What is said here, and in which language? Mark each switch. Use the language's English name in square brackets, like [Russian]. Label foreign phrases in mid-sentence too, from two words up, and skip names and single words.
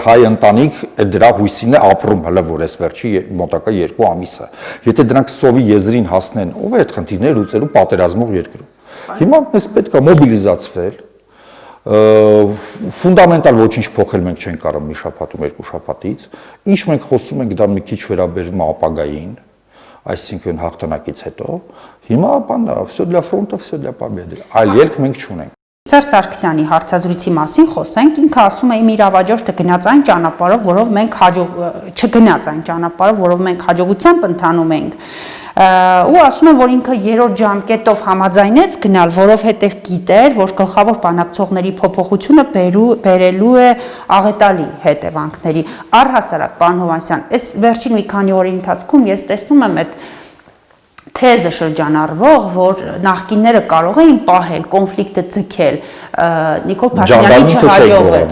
[Armenian] հայ ընտանիք այդ դրա հույսին է ապրում, հələ որ այս վերջի մոտակա 2 ամիսը։ Եթե դրանք սովի եզրին հասնեն, ով է այդ խնդիրները լուծելու պատերազմող երկրում։ Հիմա մեզ պետք է մոբիլիզացվել, ֆունդամենտալ ոչինչ փոխել մենք չենք կարող մի շաբաթում, 2 շաբաթից։ Ինչ մենք խոսում ենք, դա մի քիչ վերաբերում է ապագային, այսինքն հաղթանակից հետո, հիմա բանա, [Russian] всё для фронта, всё для победы։ [Armenian] Այլ ելք մենք չունենք։ Սերժ Սարգսյանի հարցազրույցի մասին խոսենք, ինքը ասում է իմ իրավաճորտը գնաց այն ճանապարհով, որով մենք չգնաց այն ճանապարհով, որով մենք հաջողությամբ ընթանում ենք։ Ու ասում են, որ ինքը երրորդ ժամկետով համաձայնեց գնալ, որովհետև գիտեր, որ գլխավոր բանակցողների փոփոխությունը բերելու է աղետալի հետևանքների։ Առհասարակ, պարոն Հովհաննիսյան, այս վերջին մի քանի օրերի ընթացքում ես տեսնում եմ այդ թեզը շրջանառվող, որ նախկինները կարող էին պահել, կոնֆլիկտը ձգել, Նիկոլ Փաշինյանին չհաջողվեց։